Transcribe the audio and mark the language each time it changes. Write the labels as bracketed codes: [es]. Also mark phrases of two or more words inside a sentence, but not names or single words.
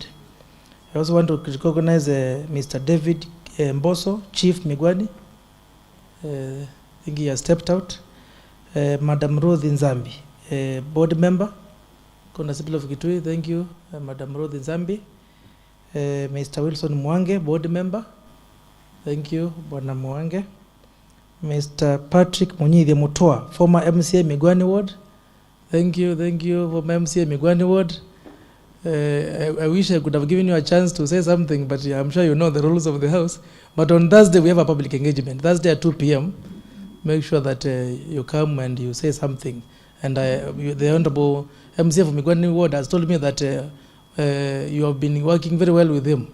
[en] I also want to recognize Mr. David Mboso, Chief Migwani. I think he has stepped out. Madam Ruth Nzambi, board member, Constable of Kitui. Thank you, Madam Ruth Nzambi. Mr. Wilson Mwange, board member. Thank you, Bwana Mwange. Mr. Patrick Munyidhi Mutoa, former MCA Migwani Ward. Thank you, former MCA Migwani Ward. I wish I could have given you a chance to say something, but I'm sure you know the rules of the House. But on Thursday, we have a public engagement. Thursday at 2 p.m. Make sure that you come and you say something. And the Honorable MCA of Migwani Ward has told me that you have been working very well with him.